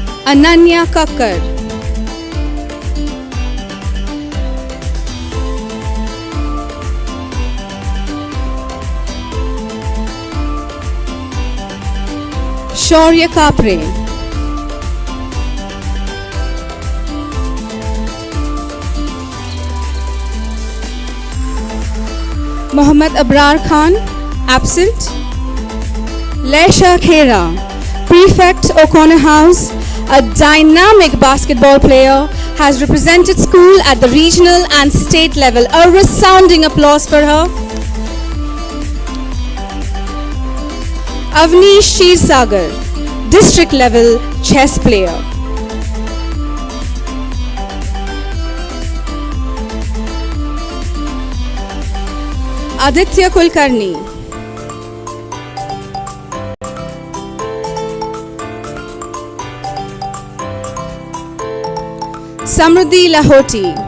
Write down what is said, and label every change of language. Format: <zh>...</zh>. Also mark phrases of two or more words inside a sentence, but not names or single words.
<en>Ananya Kakkar, Shaurya Kapre, Mohammad Abrar Khan, absent. Lesha Khera, Prefect, O'Connor House, a dynamic basketball player, has represented school at the regional and state level. A resounding applause for her. Avnish Shirsagar, district level chess player. Aditya Kulkarni, Samruddhi Lahoti,</en>